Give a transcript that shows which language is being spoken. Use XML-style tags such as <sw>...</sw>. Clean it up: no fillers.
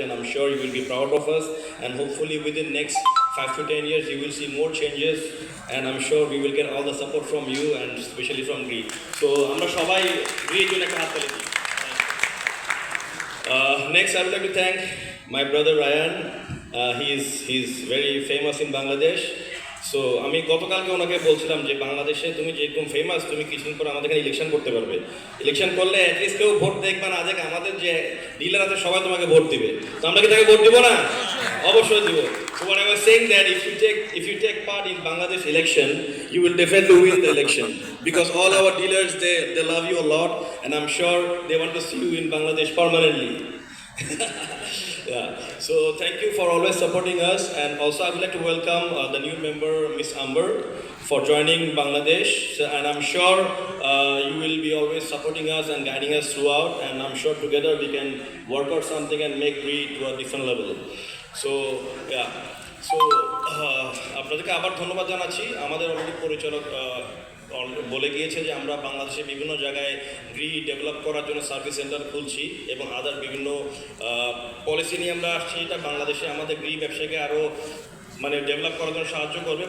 <en>And I'm sure you will be proud of us. And hopefully within next 5 to 10 years you will see more changes, and I'm sure we will get all the support from you and especially from Gree.</en> <bn>So আমরা সবাই Gree জন্য একটা হাত তালি দিই।</bn> <en>Next I would like to thank my brother Ryan. He's very famous in Bangladesh.</en> <bn>So আমি গতকালকে ওনাকে বলছিলাম যে বাংলাদেশে তুমি যেরকম ফেমাস, তুমি কিছুদিন পরে আমাদের এখানে ইলেকশন করতে পারবে। ইলেকশন করলে অ্যাটলিস্ট কেউ ভোট দেখবে না, আজকে আমাদের যে ডিলার আছে সবাই তোমাকে ভোট দিবে। তো আমরা কি তাকে ভোট দিব না? অবশ্যই দিব।</bn> <en>So what I was saying that if you take part in Bangladesh election, you will definitely win the election because all our dealers they love you a lot, and I'm sure they want to see you in Bangladesh permanently. Yeah. So thank you for always supporting us, and also I would like to welcome the new member, Miss Amber, for joining Bangladesh. And I'm sure you will be always supporting us and guiding us throughout. And I'm sure together we can work out something and make Gree to a different level. So yeah.</en> <bn>So আপনাদেরকে আবার ধন্যবাদ জানাচ্ছি। আমাদের already পরিচালক বলে গিয়েছে যে আমরা বাংলাদেশে বিভিন্ন জায়গায় গ্রি ডেভেলপ করার জন্য সার্ভিস সেন্টার খুলছি এবং আদার বিভিন্ন পলিসি নিয়ে আমরা আসছি, এটা বাংলাদেশে আমাদের গ্রি ব্যবসাকে আরও ডেভেলপ করার জন্য সাহায্য করবে।</bn>